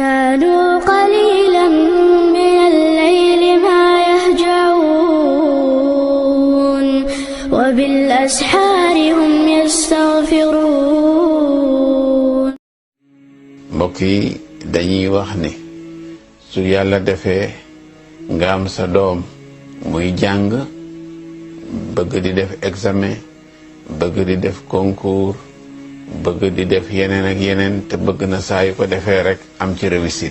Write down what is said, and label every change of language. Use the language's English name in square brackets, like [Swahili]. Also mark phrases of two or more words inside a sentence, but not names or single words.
[Arabic] كانوا قليلا من الليل ما يهجعون وبالأسحار هم يستغفرون. [Wolof] mbokk yi dañuy wax ni su yàlla defee nga am sa doom muy jàng bëgg di def examen bëgg di def concours bëgg di def yeneen ak yeneen te bëgg na saa yu ko defee rek am ci réussite.